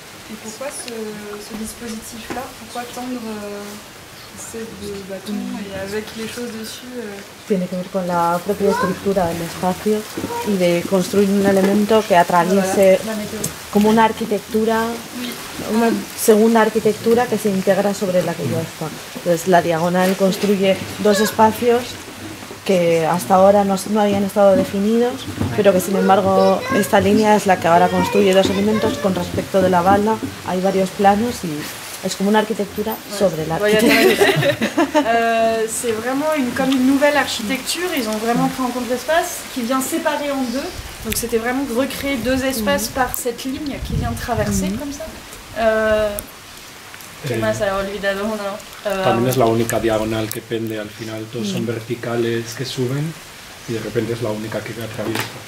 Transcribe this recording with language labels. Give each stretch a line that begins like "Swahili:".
French: Et pourquoi ce dispositif-là? Pourquoi tendre ces deux bâtons et avec les choses dessus
Spanish: Tiene que ver con la propia estructura del espacio y de construir un elemento que atraviese
French: La météo.
Spanish: como una arquitectura, una segunda arquitectura que se integra sobre la que ya está. Entonces la diagonal construye dos espacios que hasta ahora no habían estado definidos, pero que sin embargo esta línea es la que ahora construye dos elementos. Con respecto de la bala hay varios planos y es como una arquitectura sobre la arquitectura.
French: C'est vraiment comme une nouvelle architecture, ils ont vraiment pris en compte l'espace qui vient séparer en deux. Donc c'était vraiment de recréer deux espaces par cette ligne qui vient traverser comme ça.
Spanish: ¿Qué más ha olvidado uno? También es la única diagonal que pende al final, todos son verticales que suben y de repente es la única que atraviesa.